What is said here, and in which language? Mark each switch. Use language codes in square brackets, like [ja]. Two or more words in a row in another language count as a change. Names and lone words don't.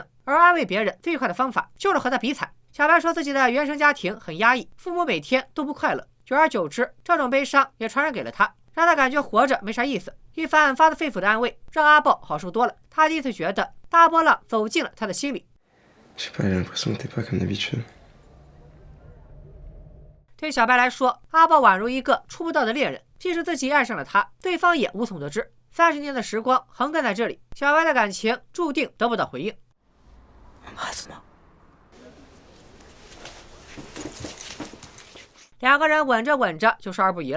[zh] 而安慰别人最快的方法就是和他比惨。小白说自己的原生家庭很压抑，父母每天都不快乐，久而久之，这种悲伤也传染给了他，让他感觉活着没啥意思。一番发自肺腑的安慰，让阿豹好受多了。他第一次觉得大波浪走进了他的心里。 [fr] Je sais pas, j'ai l'impression que t'es pas comme d'habitude. [zh] 对小白来说，阿豹宛如一个触不到的猎人，即使自己爱上了他，对方也无从得知。30年的时光横亘在这里，小白的感情注定得不到回应。两个人吻着吻着就少儿不宜了。